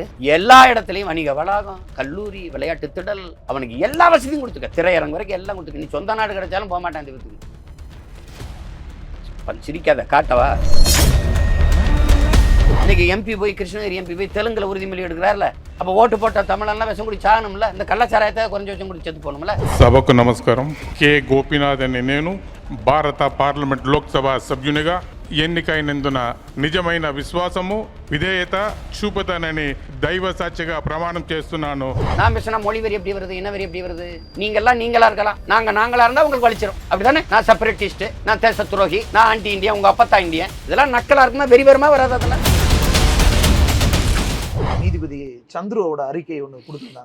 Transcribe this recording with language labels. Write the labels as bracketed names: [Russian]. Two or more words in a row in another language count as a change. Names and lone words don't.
[Tamil] எல்லா இடத்துலையும் வணிக வளாகம், கல்லூரி, விளையாட்டு திடல், அவனுக்கு எல்லா வசதியும் கொடுத்துக்க. திரையரங்கு வரைக்கும் எல்லாம் கொடுத்துக்க. நீ சொந்த நாடு கிடைச்சாலும் போக மாட்டான். அந்த சிரிக்காத, காட்டவா? இன்னைக்கு எம்பி போய் கிருஷ்ணகிரி எம்பி போய் தெலுங்குல உறுதிமொழி எடுக்கிறார்ல. அப்ப ஓட்டு போட்ட தமிழெல்லாம் விஷம் குடி சாகணும்ல. இந்த கள்ளச்சாராயத்தை கொஞ்சம் விஷம் குடி செத்து போகணும்ல. [Telugu] సభకు నమస్కారం. కె గోపీనాథ్ అనే నేను భారత పార్లమెంట్ లోక్సభ సభ్యునిగా ఎన్నికైనందున నిజమైన విశ్వాసము విధేయత చూపుతానని దైవ సాక్షిగా ప్రమాణం చేస్తున్నాను. [Tamil] நான் பேசினா மொழி வெறி எப்படி வருது, என்ன வெறி எப்படி வருது? நீங்களா இருக்கலாம், நாங்களா இருந்தா உங்களுக்கு வலிச்சிடும். அப்படிதானே? நான் செப்பரேட்டிஸ்ட், நான் தேச துரோகி, நான் ஆன்டி இந்தியா, உங்க அப்பத்தா இந்தியன். இதெல்லாம் நக்கலா இருக்குமா? வெறி வருமா வராது? அதெல்லாம் நீதிபதி சந்துருவோட அறிக்கை ஒண்ணு கொடுத்திருந்தாங்க.